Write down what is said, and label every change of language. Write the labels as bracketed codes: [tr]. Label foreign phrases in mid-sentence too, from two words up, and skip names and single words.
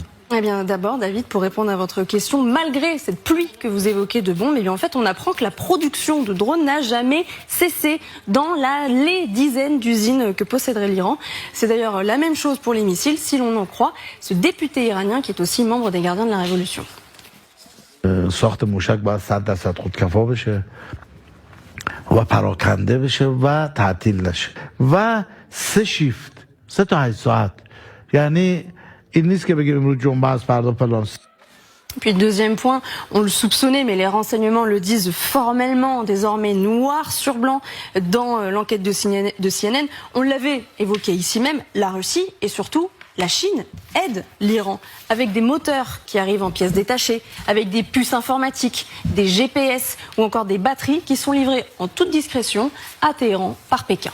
[fr] Eh bien, d'abord, David, pour répondre à votre question, malgré cette pluie que vous évoquez de bombes, eh bien, en fait, on apprend que la production de drones n'a jamais cessé dans les dizaines d'usines que posséderait l'Iran. C'est d'ailleurs la même chose pour les missiles, si l'on en croit ce député iranien qui est aussi membre des Gardiens de la Révolution. [fa] ساخت موشک باید 100% خودکفا بشه و پراکنده بشه و تعطیل نشه و 3 شیفت 3 تا 8 ساعت یعنی این نیست که بگیم امروز جمعه است فردا فلان. [fr] Puis deuxième point, on le soupçonnait, mais les renseignements le disent formellement, désormais noir sur blanc dans l'enquête de CNN. On l'avait évoqué ici même, la Russie et surtout la Chine aide l'Iran avec des moteurs qui arrivent en pièces détachées, avec des puces informatiques, des GPS ou encore des batteries qui sont livrées en toute discrétion à Téhéran par Pékin.